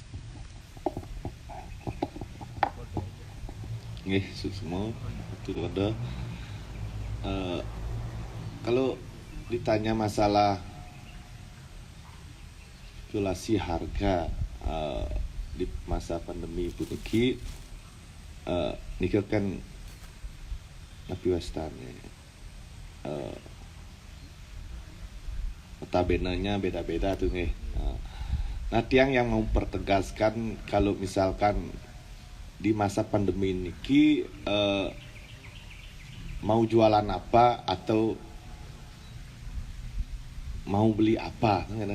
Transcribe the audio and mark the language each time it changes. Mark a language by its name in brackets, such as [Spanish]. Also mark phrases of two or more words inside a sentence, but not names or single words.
[Indonesian] Nggih, semua itu ada. Kalau ditanya masalah spekulasi harga di masa pandemi itu niki kan [Balinese] napi wastane [Indonesian] notabenenya beda-beda tuh nih. Nah, tiang yang mau pertegaskan kalau misalkan di masa pandemi niki mau jualan apa atau mau beli apa kan?